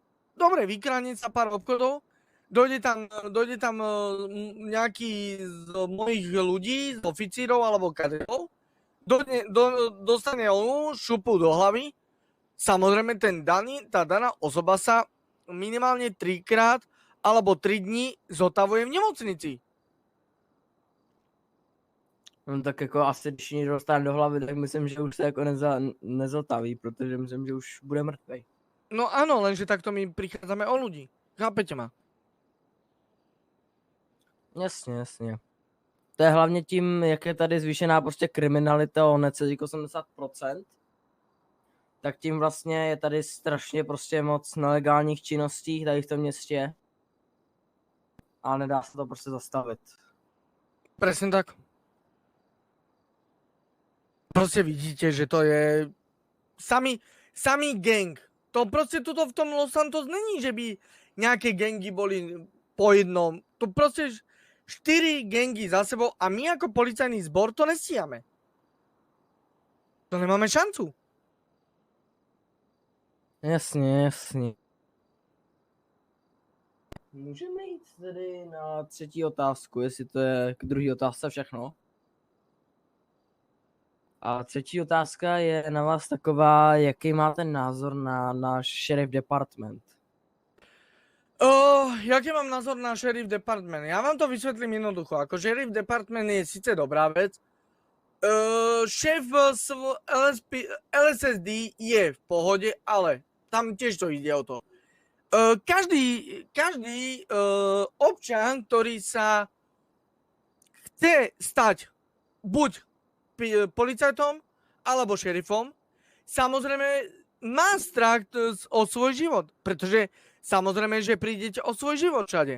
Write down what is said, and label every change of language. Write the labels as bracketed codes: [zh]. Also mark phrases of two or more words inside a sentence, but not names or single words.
[sk] Dobre, vykradne sa pár obchodov, dojde tam nejaký z mojich ľudí, z oficírov alebo kadetov, dostane onu šupu do hlavy, samozrejme tá daná osoba sa minimálne 3-krát alebo 3 dní zotavuje v nemocnici. [cs] No tak jako asi, když někdo dostane do hlavy, tak myslím, že už se jako nezotaví, protože myslím, že už bude mrtvej. [sk] No áno, lenže takto my prichádzame o ľudí. Chápete ma? [cs] Jasně. To je hlavně tím, jak je tady zvýšená prostě kriminalita o necelých 80%, tak tím vlastně je tady strašně prostě moc nelegálních činností tady v tom městě a nedá se to prostě zastavit. [sk] Presne tak. Proste vidíte, že to je samý gang. To proste tuto v tom Los Santos není, že by nejaké gangy boli po jednom. To proste 4 gangy za sebou a my ako policajný zbor to nestíhame. To nemáme šancu. [cs] Jasně. Můžeme jít tedy na třetí otázku, jestli to je k druhé otázce všechno. A třetí otázka je na vás taková, jaký máte názor na náš [en] sheriff department? [cs] Jaký mám názor na [en] sheriff department? [sk] Ja vám to vysvetlím jednoducho. Ako [en] sheriff department [sk] je síce dobrá vec, šéf LSSD je v pohode, ale tam tiež to ide o to. Každý občan, ktorý sa chce stať buď policajtom alebo šerifom, samozrejme má strach o svoj život, pretože samozrejme, že prídete o svoj život všade.